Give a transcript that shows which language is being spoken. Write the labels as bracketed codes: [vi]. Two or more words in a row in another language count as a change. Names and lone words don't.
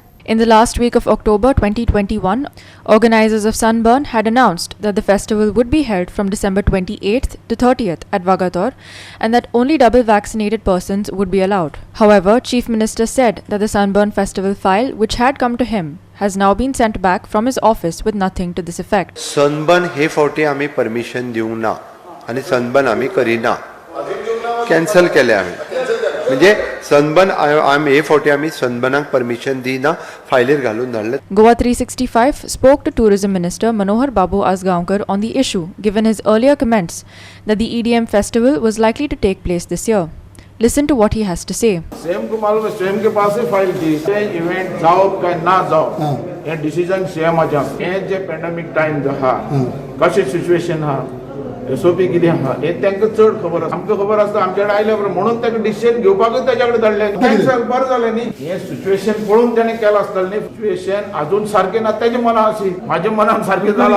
[en] In the last week of October 2021, organizers of Sunburn had announced that the festival would be held from December 28th to 30th at Vagator and that only double vaccinated persons would be allowed. However, Chief Minister said that the Sunburn festival file, which had come to him, has now been sent back from his office with nothing to this effect. [kok] सनबर्न हे फावटी आमी परमिशन दिवंक ना आनी सनबर्न आमी करिना, कॅन्सल केले आमी. म्हणजे सनबर्न आमी हे फावटी आमी सनबर्नाक परमिशन दिना, फायलीर घालून धाडले. [en] Goa 365 spoke to Tourism Minister Manohar Babu Asgaonkar on the issue, given his earlier comments that the EDM festival was likely to take place this year. Listen to what he has to say. [hi] सीएम को मालूम है, सीएम के पास ही फाइल थी. ये इवेंट जाओ का ना जाओ [kok] हे डिसिजन सीएमाचे. हे जे [en] pandemic time [kok] जो हा कशी सिच्युएशन हा SOP कितें हा हे तांकां चड खबर आसा. आमकां खबर आसता आमचे कडेन आयले बरोबर म्हणून ताका डिसिजन घेवपाकूच ताच्या कडेन धाडले. कॅन्सल बरें जालें न्ही. हे सिच्युएशन पळोवन ताणें केलां आसतलें न्ही. सिच्युएशन अजून सारकें ना ताच्या मनान अशी, म्हाज्या मनान सारकें जालां.